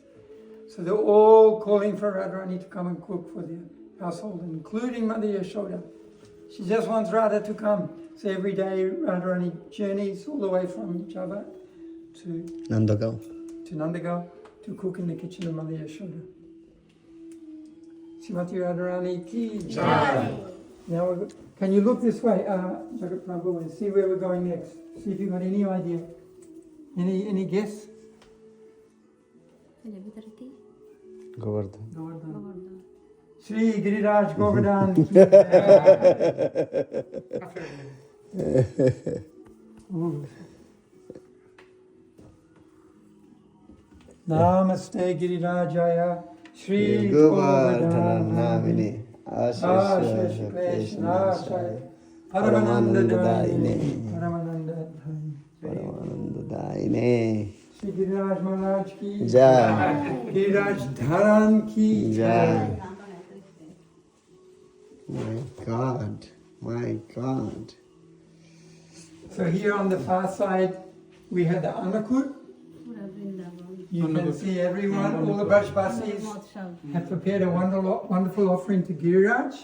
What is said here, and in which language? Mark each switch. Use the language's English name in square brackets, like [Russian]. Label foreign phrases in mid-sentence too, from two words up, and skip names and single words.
[English] So they're all calling for Radharani to come and cook for their household, including Mother Yashoda. She just wants Radha to come. So every day Radharani journeys all the way from Java to Nandagaon to cook in the kitchen of Mother Yashoda. [Hindi] Srimati Radharani ki jai. [English] Now, can you look this way, Jagat Prabhu, and see where we're going next? See if you've got any idea. Any guess? Govardhan. [Hindi] Shri Giriraj Govardhan ki jai. [English] Ooh. [Sanskrit] Namaste Girirajaya Shri Govardhan Govardhan Namine Ashish Krishnashaya Paramanandadayine Paramanandadayine [Hindi] Shri Giriraj Maharaj ki Jai. Giriraj Dharan ki Jai. [English] My God. So here on the far side we have the Anakut. You can see everyone, all the Brajbasis have prepared a wonderful offering to Giriraj.